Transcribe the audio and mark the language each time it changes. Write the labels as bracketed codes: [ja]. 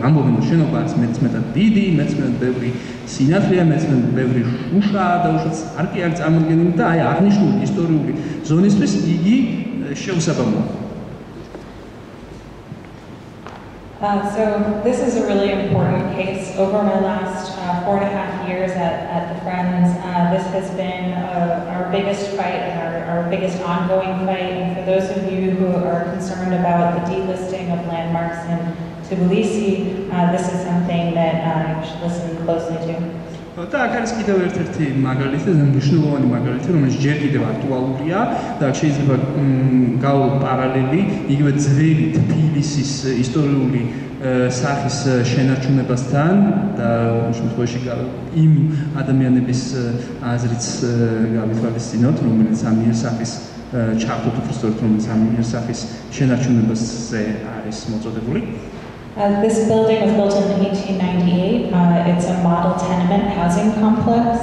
[ka] ამბობენ, რომ შენობა არის მეტწმეტად დიდი, მეტწმეტად ბევრი სინათლეა, მეტწმეტად ბევრი შუშაა და უშუალოდ არკი არის წარმოდგენილი და აი აღნიშნული ისტორიული ზონისთვის იგი შეუსაბამოა. [en] So this is a really important case. Over my last 4.5 years at the Friends, this has been our biggest fight and our biggest ongoing fight. And for those of you who are concerned about the delisting of landmarks in Tbilisi, this is something that you should listen closely to. [ka] და აქ არის კიდევ ერთ-ერთი მაგალითი, მნიშვნელოვანი მაგალითი, რომელიც ჯერ კიდევ აქტუალურია და შეიძლება გავუყო პარალელი იგივე ძველი თბილისის ისტორიული სახის შენარჩუნებასთან და შემთხვევაში იმ ადამიანების აზრიც გავითვალისწინოთ, რომელიც ამ იერსახის ჩართოთ უბრალოდ, რომელიც ამ იერსახის შენარჩუნებაზე არის მოწოდებული. [en] This building was built in 1898. It's a model tenement housing complex.